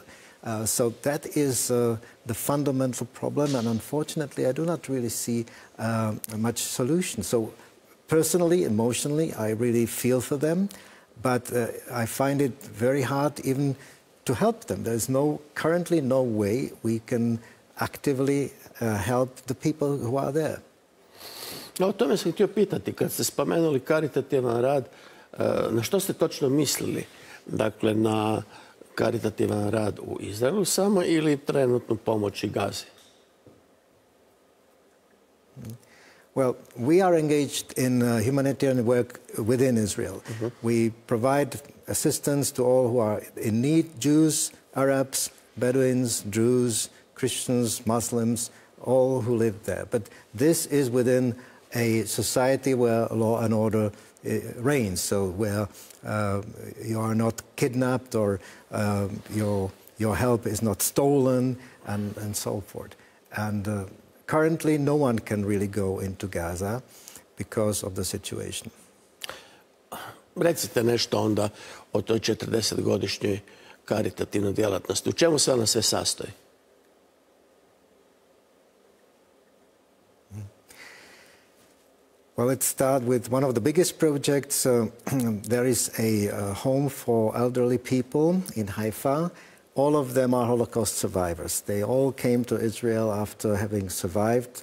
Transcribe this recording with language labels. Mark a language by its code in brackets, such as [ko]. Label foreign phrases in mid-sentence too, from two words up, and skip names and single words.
[en] So that is the fundamental problem, and unfortunately I do not really see much solution. So personally, emotionally, I really feel for them, but I find it very hard even to help them. There is currently no way we can actively help the people who are there. [hr] O tome sam htio pitati, kad ste spomenuli karitativan rad, na što ste točno mislili? Dakle, na karitativan rad u Izraelu samo ili trenutnu pomoć i Gazi? [en] Well, we are engaged in humanitarian work within Israel. We provide assistance to all who are in need, Jews, Arabs, Bedouins, Druze, Christians, Muslims, all who live there. But this is within a society where law and order reigns, so where you are not kidnapped or your help is not stolen and so forth. And currently no one can really go into Gaza because of the situation. [hr] Recite nešto onda o toj 40-godišnjoj karitativnoj djelatnosti. U čemu se ona sve sastoji? [en] Well, let's start with one of the biggest projects. There is a home for elderly people in Haifa. All of them are Holocaust survivors. They all came to Israel after having survived.